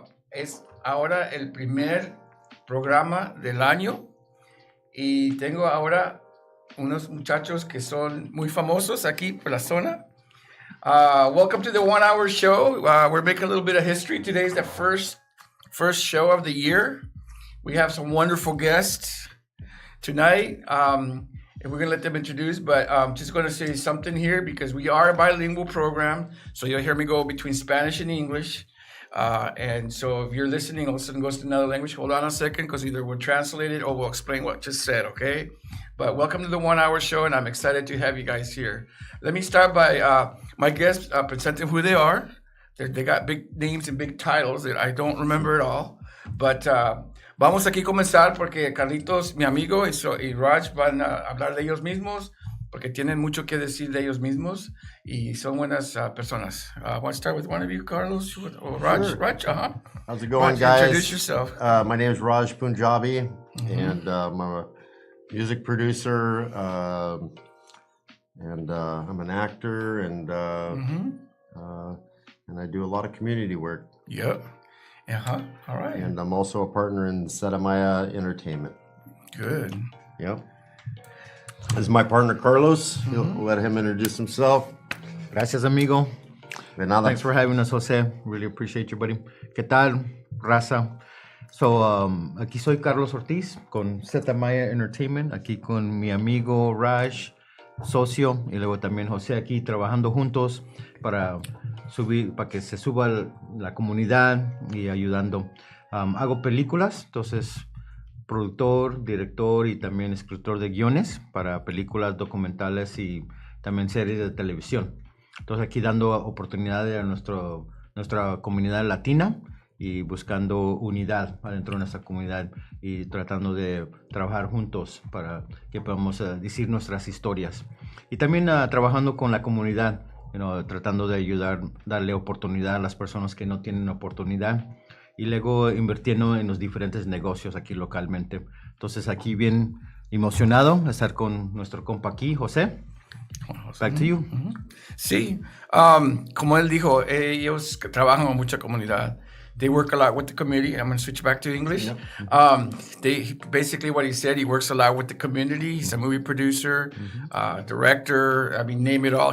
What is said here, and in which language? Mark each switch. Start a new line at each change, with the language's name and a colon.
Spanish: Es ahora el primer programa del año y tengo ahora unos muchachos que son muy famosos aquí por la zona.
English: Welcome to the 1 Hour Show. We're making a little bit of history. Today is the first show of the year. We have some wonderful guests tonight. And we're going to let them introduce, but I'm just going to say something here because we are a bilingual program. So you'll hear me go between Spanish and English. And so if you're listening, all of a sudden goes to another language, hold on a second because either we'll translate it or we'll explain what just said, okay? But welcome to the 1 Hour Show, and I'm excited to have you guys here. Let me start by my guests presenting who they are. They got big names and big titles that I don't remember at all.
Spanish: But vamos aquí a comenzar porque Carlitos, mi amigo, y Raj van a hablar de ellos mismos porque tienen mucho que decir de ellos mismos y son buenas personas.
English: I want to start with one of you, Carlos, or Raj. Sure. Raj, How's it going, Raj, guys? introduce yourself. My name is Raj Punjabi, and I'm a music producer, and I'm an actor, and I do a lot of community work. Yep. All right. And I'm also a partner in Zeta Entertainment. Good. Yep. This is my partner, Carlos. We'll let him introduce himself.
Spanish: Gracias, amigo. De nada.
English: Thanks for having us, Jose. Really appreciate you, buddy.
Spanish: ¿Qué tal, raza? So, aquí soy Carlos Ortiz con Zeta Entertainment, aquí con mi amigo Raj, socio, y luego también José aquí trabajando juntos para que se suba la comunidad y ayudando. Hago películas, entonces productor, director y también escritor de guiones para películas documentales y también series de televisión. Entonces aquí dando oportunidades a nuestra comunidad latina y buscando unidad adentro de nuestra comunidad y tratando de trabajar juntos para que podamos decir nuestras historias. Y también trabajando con la comunidad, tratando de ayudar, darle oportunidad a las personas que no tienen oportunidad y luego invirtiendo en los diferentes negocios aquí localmente. Entonces aquí bien emocionado de estar con nuestro compa aquí, José.
English: Back to you.
Spanish: Sí, como él dijo, ellos trabajan con mucha comunidad.
English: They work a lot with the community. I'm going to switch back to English. Yep. Basically what he said, he works a lot with the community. He's a movie producer, director. I mean, name it all.